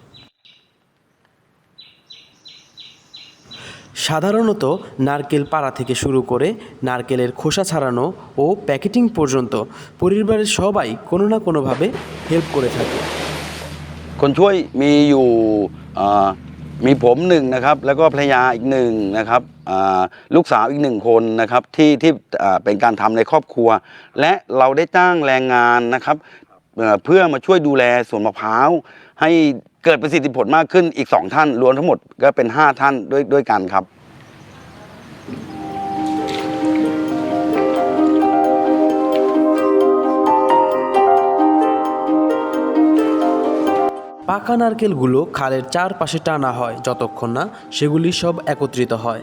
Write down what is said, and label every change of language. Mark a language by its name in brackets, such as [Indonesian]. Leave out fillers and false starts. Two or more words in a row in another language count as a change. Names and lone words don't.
[Bangla] সাধারণত নারকেল পাড়া থেকে শুরু করে নারকেলের খোসা ছাড়ানো ও প্যাকেটিং পর্যন্ত পরিবারের সবাই কোনো না কোনোভাবে হেল্প করে থাকে। [Thai] คนช่วยมีอยู่มีผมหนึ่งนะครับแล้วก็ภรรยาอีกหนึ่งนะครับลูกสาวอีก1 คนนะครับที่เป็นการทำในครอบครัวและเราได้จ้างแรงงานนะครับเพื่อมาช่วยดูแลสวนมะพร้าวให้เกิดประสิทธิผลมากขึ้นอีก2 ท่านรวมทั้งหมดก็เป็น5 ท่านด้วยกันครับ [Bangla] পাকা নারকেলগুলো খালের চারপাশে টানা হয় যতক্ষণ না সেগুলি সব একত্রিত হয়।